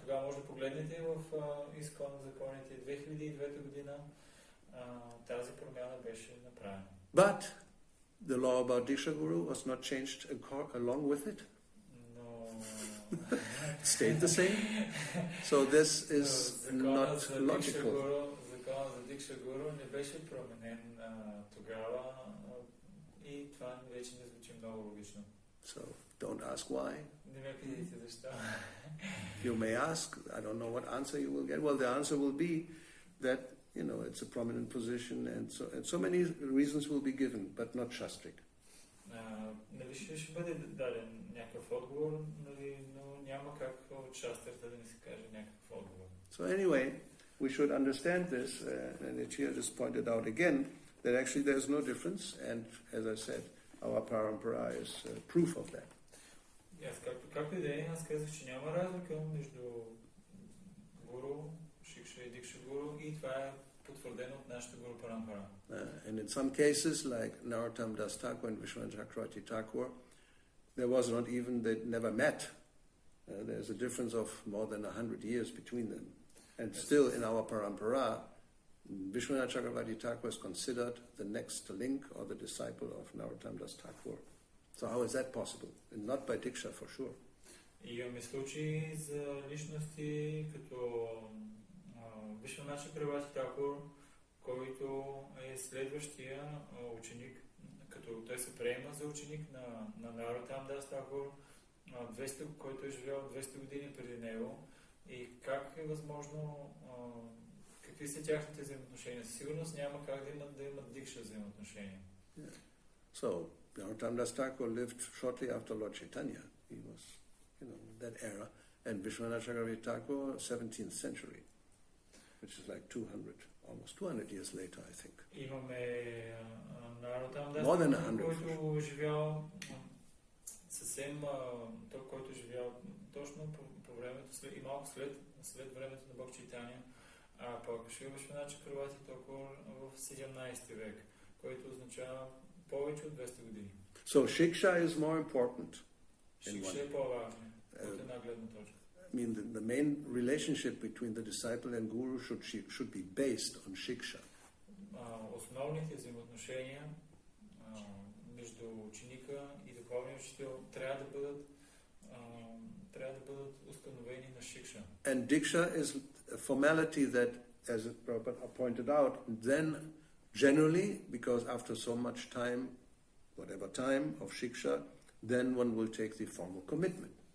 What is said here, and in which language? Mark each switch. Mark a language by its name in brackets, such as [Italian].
[Bulgarian] Тогава може да погледнете в ISKCON законите 2009 година тази промяна беше направена. [English] But the law about diksa-guru was not changed along with it. No. It stayed the same. So this is not logical. [Bulgarian] Законът за дикса-гуру не беше променен тогава и това вече не звучи много логично. [English] So don't ask why. [Bulgarian] Не ме питайте защо. [English] You may ask, I don't know what answer you will get. Well, the answer will be that, it's a prominent position and so many reasons will be given, but not shastrik. [Bulgarian] Нали ще бъде даден някакъв отговор, но няма как от шастрата да не се каже някакъв отговор. [English] So anyway, we should understand this, and it here is pointed out again, that actually there's no difference, and as I said, our parampara is proof of that. [Bulgarian] Както и да е, аз казах, че няма разлика между гуру, Шикша и дикса-гуру и това е потвърдено от нашата гуру парампара. [English] And in some cases, like Narottam Das Thakur and Vishwanath Chakravarti Thakur, there was not even, they never met. There's a difference of more than 100 years between them. And still in our parampara, Vishwanath Chakravarti Thakur is considered the next link or the disciple of Narottam Das Thakur. So how is that possible? And not by diksha, for sure. [Bulgarian] И имаме случаи за личности като Вишванат Чакраварти Такур, който е следващия ученик, като той се приема за ученик на Нароттам Дас Такур, който е живял 200 години преди него. И как е възможно, какви са тяхните взаимоотношения? Със сигурност няма как да имат дикша взаимоотношения. [English] So, Narottam Das Thakur lived shortly after Lord Chaitanya. He was, that era. And Vishwanath Chakravarti Thakur, 17th century, which is like almost 200 years later, I think. [Bulgarian] Имаме Нароттам Дас Тхакур, който живял съвсем, който живял точно по времето, и малко след времето на Бог Чайтания, а пък Вишванат Чакраварти Тхакур в 17 век, който означава повече от 200 години. [English] So Shiksha is more important. [Bulgarian] Шикша е по-важен от една гледна точка. [English] I mean, the main relationship between the disciple and guru should be based on shiksha. [Bulgarian] Основните взаимоотношения между ученика и духовния учител трябва да бъдат установени на шикша. [English] And diksha is a formality that, as Prabhupada pointed out, then generally, because after so much time, whatever time of shiksha, then one will take the formal commitment.